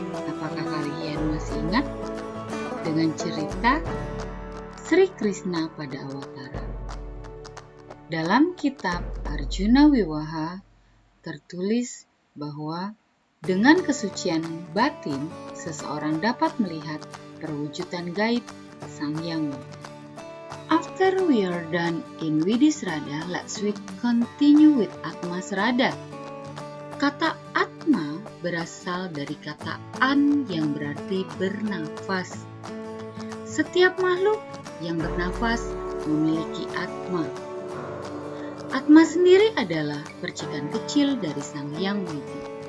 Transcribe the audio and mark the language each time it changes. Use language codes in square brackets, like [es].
[id] Apakah kalian masih ingat dengan cerita Sri Krishna pada Awatara? Dalam kitab Arjuna Wiwaha tertulis bahwa dengan kesucian batin seseorang dapat melihat perwujudan gaib Sang Hyang Widi. [en] After we are done in Widisrada, let's we continue with Atmasrada. [id] Kata Atma berasal dari kata an yang berarti bernafas. Setiap makhluk yang bernafas memiliki Atma. Atma sendiri adalah percikan kecil dari Sang Hyang Widi.